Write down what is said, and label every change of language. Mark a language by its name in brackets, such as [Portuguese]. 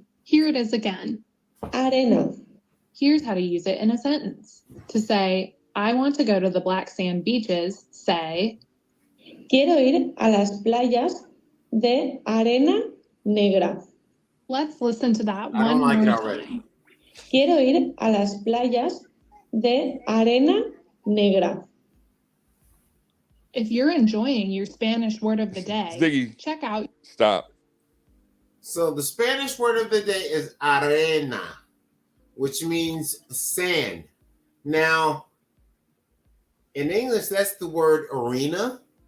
[English] Here it is again. Arena. Here's how to use it in a sentence. To say, I want to go to the black sand beaches, say [Spanish] quiero ir a las playas de arena negra. [English] Let's listen to that one more time. [Spanish] Quiero ir a las playas de arena negra. [English] If you're enjoying your Spanish word of the day, Ziggy, check out. Stop. So the Spanish word of the day is arena, which means sand. Now, in English, that's the word arena.